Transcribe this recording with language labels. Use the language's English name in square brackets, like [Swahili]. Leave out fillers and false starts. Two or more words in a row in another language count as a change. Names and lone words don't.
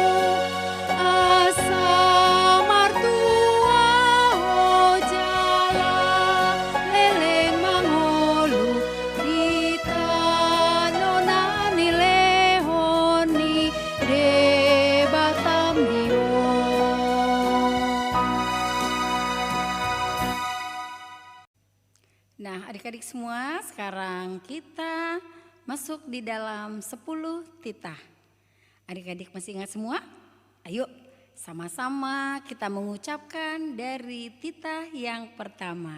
[Batak Toba] asa martua jala leleng mangolu di tanonani lehoni de Batam dio. [Indonesian] Nah adik-adik semua, sekarang kita masuk di dalam 10 titah. Adik-adik masih ingat semua? Ayo sama-sama kita mengucapkan dari titah yang pertama.